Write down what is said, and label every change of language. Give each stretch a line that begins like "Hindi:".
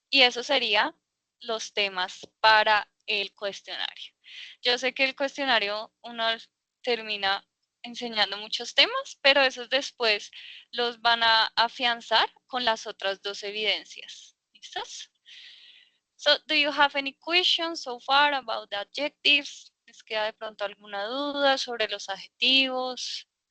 Spanish: Y eso sería los temas para el cuestionario. Yo sé que el cuestionario uno termina enseñando muchos temas, pero esos después los van a afianzar con las otras dos evidencias. ¿Listos?
English: So, do you have any questions so far about the adjectives?
Spanish: ¿Les queda de pronto alguna duda sobre los adjetivos?